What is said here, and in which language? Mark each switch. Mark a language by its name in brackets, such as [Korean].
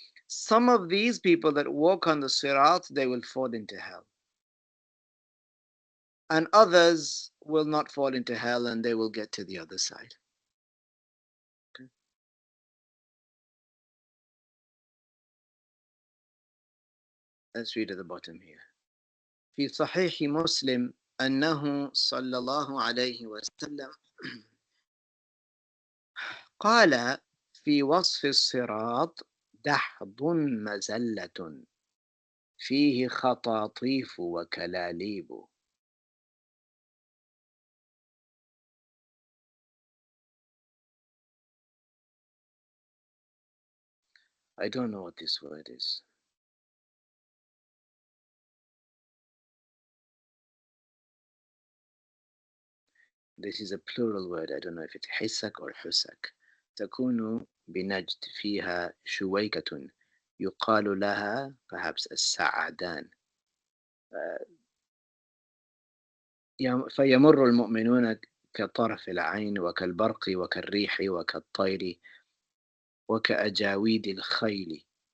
[English] Some of these people that walk on the sirat, they will fall into hell. And others will not fall into hell and they will get to the other side. Okay? Let's read at the bottom here. [Arabic] في صحيح مسلم أنه صلى الله عليه وسلم قال في وصف الصراط دحض مزلة فيه خطاطيف وكلاليب. [English] I don't know what this word is. This is a plural word. I don't know if it's حسك or حسك. [Arabic] تكون بنجد فيها شويكة يقال لها [English] perhaps [Arabic] السعدان. فيمر المؤمنون كطرف العين وكالبرق وكالريح وكالطير وكأجاويد الخيل.